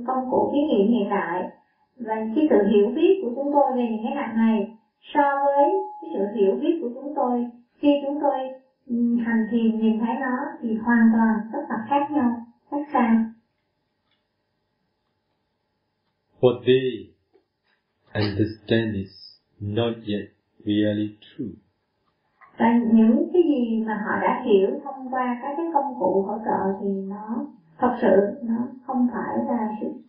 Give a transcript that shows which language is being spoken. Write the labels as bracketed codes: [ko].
[vi] cụ thí nghiệm hiện đại, và cái sự hiểu biết của chúng tôi về những cái hạt này so với cái sự hiểu biết của chúng tôi khi chúng tôi hành thiền nhìn thấy nó thì hoàn toàn rất là khác nhau, khác xa. [en] What they understand is not yet really true. [vi] Và những cái gì mà họ đã hiểu thông qua các cái công cụ hỗ trợ thì nó thật sự nó không phải là sự